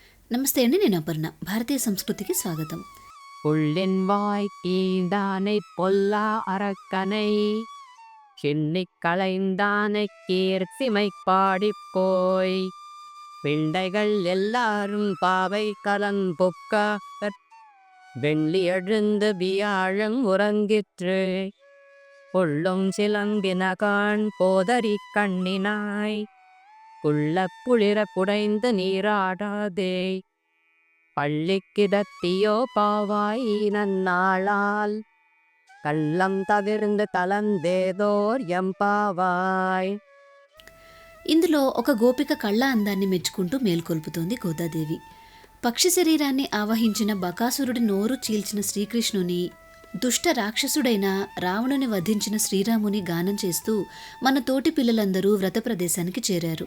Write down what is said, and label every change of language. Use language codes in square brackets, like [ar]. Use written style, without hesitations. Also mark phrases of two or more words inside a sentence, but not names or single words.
[te] నమస్తే అండి, నేను అపర్ణ. భారతీయ సంస్కృతికి స్వాగతం. [ta] புள்ளின் வாய் கீழ்தானைப் பொல்லா அரக்கனை சின்னிக் களைந்தானைக் கீர்த்திமைப் பாடிப்போய் பிள்ளைகள் எல்லாரும் பாவை கலன்பொக்க வெள்ளி எழுந்து வியாழம் உறங்கிற்று புள்ளும் சிலம்பினகான் போதரி கண்ணினாய் குள்ளப் புளிர குடைந்து நீராடாதே பள்ளிக்கிடத்தியோ பாவாய் நன்னாளால் கள்ளம் தவிர்ந்து தலந்தேதோர் எம்பாவாய். [te] ఇందులో ఒక గోపిక కళ్ళ అందాన్ని మెచ్చుకుంటూ మేల్కొల్పుతోంది గోదాదేవి. పక్షి శరీరాన్ని ఆవహించిన బకాసురుడి నోరు చీల్చిన శ్రీకృష్ణుని, దుష్ట రాక్షసుడైన రావణుని వధించిన శ్రీరాముని గానం చేస్తూ మన తోటి పిల్లలందరూ వ్రత ప్రదేశానికి చేరారు.